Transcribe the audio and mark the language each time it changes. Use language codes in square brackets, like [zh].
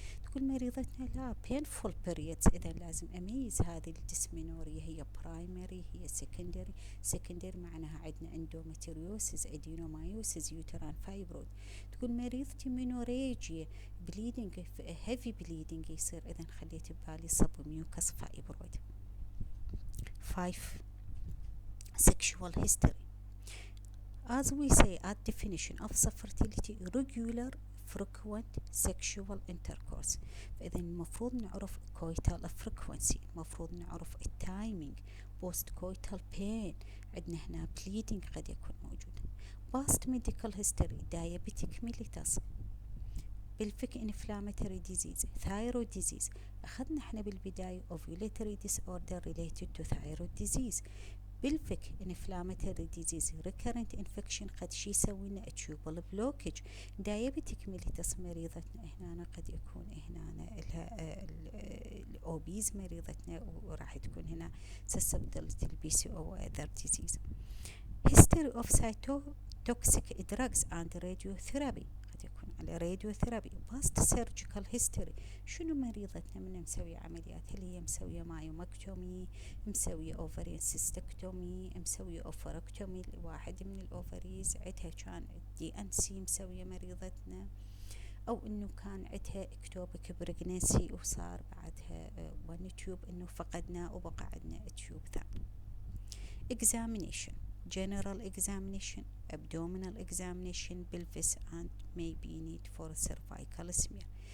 [ar] تقول مريضتنا لا [en] painful periods، [ar] إذن لازم أميز هذه الديسمينوريا هي برايمري هي سكندري. سكندري معناها عندنا اندومتريوسيس، ادينومايوسيس، يوتران فايبرويد. تقول مريضتي مينوريجيا [en] bleeding heavy bleeding [ar] يصير، إذن خليت ببالي [en] sub mucous fibroid. 5. Sexual history. As we say at definition of sub-fertility, regular frequent sexual intercourse. [ar] فإذا المفروض نعرف [en] coital frequency، [ar] المفروض نعرف التايمينج، [en] post coital pain، [ar] عندنا هنا bleeding قد يكون موجود. [en] past medical history diabetic mellitus، بالفك inflammatory disease، thyroid disease. أخذنا احنا بالبداية ovulatory disorder related to thyroid disease. بالفك inflammatory disease recurrent infection [ar] قد شي يسوي لنا [en] tubal blockage. [ar] diabetic mellitus مريضتنا هنا قد يكون هنا لها الأوبيز مريضتنا، وراح تكون هنا susceptibility PCO و other disease. [en] history of cytotoxic drugs and radiotherapy، [ar] قد يكون على [en] radiotherapy. [ar] past surgical history، شنو مريضتنا من مسوية عمليات؟ هل هي مسوية مايومكتومي، مسوية اوفرين سيستكتومي، مسوية اوفركتومي واحد من الاوفريز، عدها كان DNC مسوية مريضتنا، او انه كان عدها اكتوبك بريجنسي وصار بعدها one تيوب انه فقدناه وبقى عندنا تيوب ثاني. [en] examination general examination abdominal examination pelvis and maybe need for cervical smear.